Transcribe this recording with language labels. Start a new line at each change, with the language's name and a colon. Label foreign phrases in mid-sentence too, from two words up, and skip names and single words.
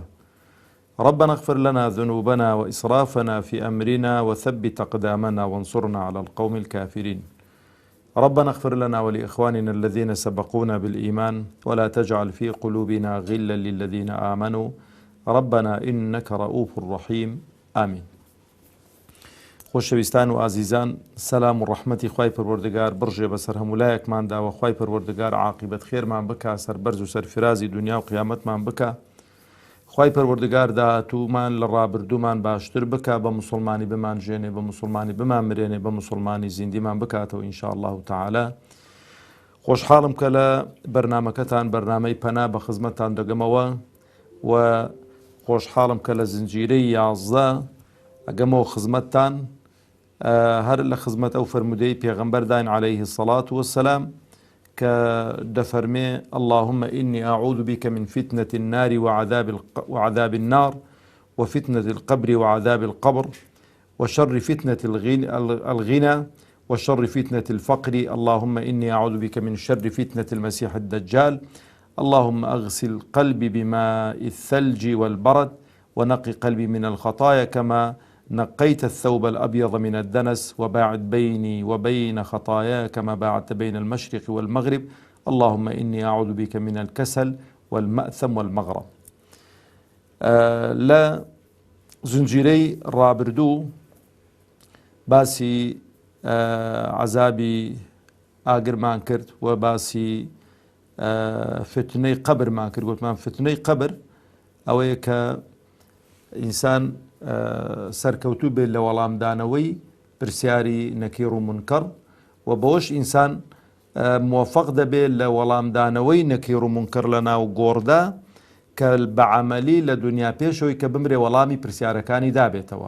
Arabic: ربنا اغفر لنا ذنوبنا وإسرافنا في أمرنا وثبت أقدامنا وانصرنا على القوم الكافرين. ربنا اغفر لنا ولإخواننا الذين سبقونا بالإيمان ولا تجعل في قلوبنا غلا للذين آمنوا ربنا إنك رؤوف رحيم آمين.
Central Kurdish: خۆشەویستان و ئازیزان، سەلام و ڕەحمەتی خوای پەروەردگار بڕژێ بەسەر هەمولایەکماندا و خوای پەروەردگار عاقبەت خێرمان بکە، سەربەرز و سەرفرازی دنیا و قیامەتمان بکە. خوای پەروەردگار داهاتوومان لە ڕابردوومان باشتر بکە، بە موسڵمانی بمانژێنێ، بە موسڵمانی بمانمرێنێ، بە موسڵمانی زیندیمان بکاتەوە
Arabic: ئینشاءالله تعالی.
Central Kurdish: خۆشحاڵم کە لە بەرنامەکەتان بەرنامەی پەنا بە خزمەتتان دەگەمەوە و خۆشحاڵم کە لە زنجیرەی 11 ئەگەمەوە خزمەتتان هەر لە خزمەت ئەو فەرمودەی پێغەمبەردان
Arabic: عليه الصلاة والسلام
Central Kurdish: کە دەفەرمێ
Arabic: اللهم إني أعوذ بك من فتنة النار وعذاب النار وفتنة القبر وعذاب القبر وشر فتنة الغنى وشر فتنة الفقر. اللهم إني أعوذ بك من شر فتنة المسيح الدجال. اللهم أغسل قلبي بماء الثلج والبرد ونقي قلبي من الخطايا كما نقيت الثوب الأبيض من الدنس وباعد بيني وبين خطاياي كما باعدت بين المشرق والمغرب. اللهم إني أعوذ بك من الكسل والمأثم والمغرم.
Central Kurdish: لا زنجيري رابردو باسی عذابی ئاگرمان کرد و باسی فتنەی قبرمان کرد. گوتمان فتنەی قبر ئەوەیە کە ئینسان سەرکەوتوو بێت لە وەڵامدانەوەی پرسیاری نەکیر و منکەڕ و بەوەش ئینسان موفق دەبێت لە وەڵامدانەوەی نەکیر و منکەڕ لە ناو گۆڕدا کە بە عەمەلی لە دنیا پێشەوەی کە بمرێ وەڵامی پرسیارەکانی دابێتەوە.